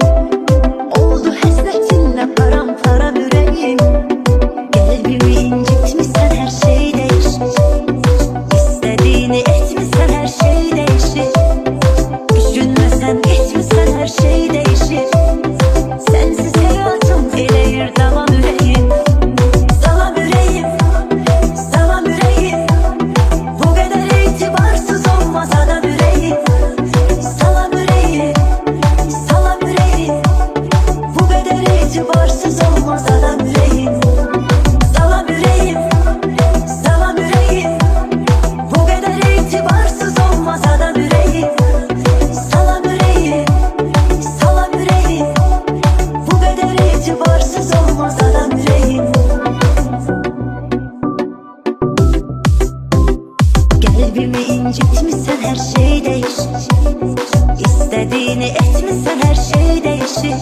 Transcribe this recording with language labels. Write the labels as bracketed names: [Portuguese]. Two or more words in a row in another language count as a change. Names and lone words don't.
[Turkish] Oldu hasretinle paramparça yüreğim. Kalbimi incitmişsen her şey değişir. İstediğini etmişsen her şey değişir. Düşünmesen geçmişsen her şey değişir. Sensiz hayatım [Azerbaijani] eləyir tamam ürəyim. Salam ürəyim, salam ürəyim, [Turkish] bu kadar itibarsız olmaz adam ürəyim. [Azerbaijani] Salam ürəyim, salam ürəyim, [Turkish] bu kadar itibarsız olmaz adam ürəyim. [Azerbaijani] Salam ürəyim, salam ürəyim, [Turkish] bu kadar itibarsız olmaz adam ürəyim. [Azerbaijani] Salam ürəyim, salam ürəyim, [Turkish] bu kadar itibarsız olmaz adam ürəyim. Kalbimi incitmişsen her şey değişir. İstediğini etmişsen her şey değişir.